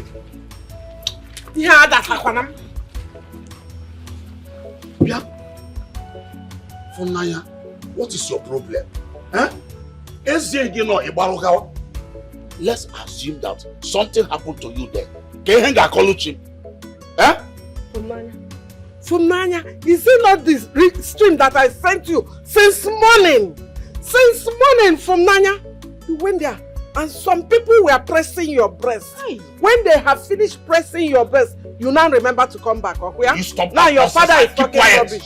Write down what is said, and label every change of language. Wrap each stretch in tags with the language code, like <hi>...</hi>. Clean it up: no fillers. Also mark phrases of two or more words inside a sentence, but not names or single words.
<en>Yeah, that's Aquanam. Yeah. Funaya, what is your problem? Huh? Let's assume that something happened to you there. Kehenga Koluchi. Huh? Funanya, is it not this stream that I sent you since morning? Since morning, Funanya, you went there and some people were pressing your breast. Aye. When they have finished pressing your breast, you now remember to come back, okay? You stop now that your father is talking rubbish.</en>